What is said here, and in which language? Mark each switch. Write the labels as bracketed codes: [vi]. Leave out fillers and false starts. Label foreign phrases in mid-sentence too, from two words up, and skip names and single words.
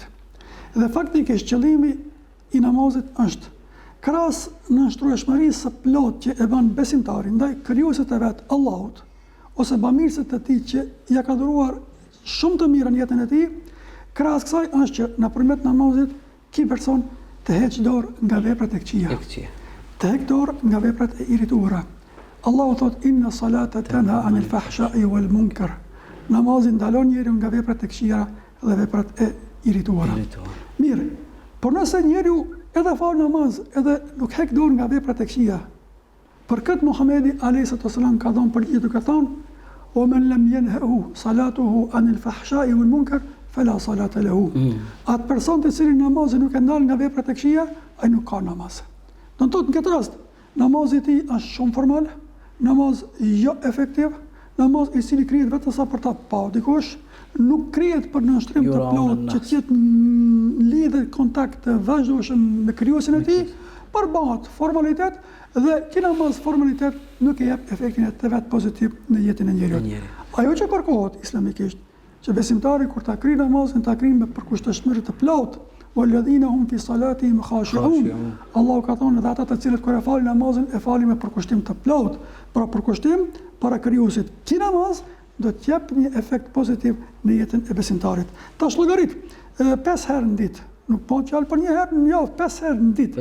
[sq] Dhe faktikisht qëllimi i namazit është krahas nënshtrueshmërisë së plotë që e bën besimtari ndaj krijuesit të vet, Allahut, ose bamirësit të tij që ja ka dhuruar shumë të mirë në jetën e tij, krahas kësaj është që nëpërmjet namazit ky person të heq dorë nga veprat e këqija. Të heq dorë nga veprat e irrituara. Allahu thot [ar] إن الصلاة تنهى عن الفحشاء والمنكر. [sq] Namazi ndalon njeriu nga veprat e këqija dhe veprat e irrituara. Mirë, por nëse njeriu edhe fal namaz, edhe nuk hek dorë nga veprat e këqija, për këtë Muhamedi [ar] عليه السلام [sq] ka dhënë përgjigje duke thënë: [ar] "ومن لم تنهه صلاته عن الفحشاء والمنكر فلا صلاة له." [sq] Atë person të cili namazi nuk e ndal nga veprat e këqija, ai nuk ka namaz. Do të thotë në këtë rast, namazi i tij është shumë formal, namaz jo efektiv, namaz i cili krijet vetëm sa për ta pa dikush, nuk krijet për nënshtrim të plotë që të jetë në lidhje kontakt të vazhdueshëm me krijuesin e tij, por bëhet formalitet dhe ky namaz formalitet nuk e jep efektin e vet pozitiv në jetën e njeriut. Ajo që kërkohet islamikisht, që besimtari kur ta krij namazin, ta krij me përkushteshmëri të plotë, [ar] والذين هم في صلاتهم خاشعون. [sq] Allahu ka thonë edhe ata të cilët kur e falin namazin e falin me përkushtim të plotë, pra përkushtim para krijuesit. Ky namaz do të jap një efekt pozitiv në jetën e besimtarit. Tash llogarit 5 herë në ditë, nuk po fjalë për një herë në javë, 5 herë në ditë.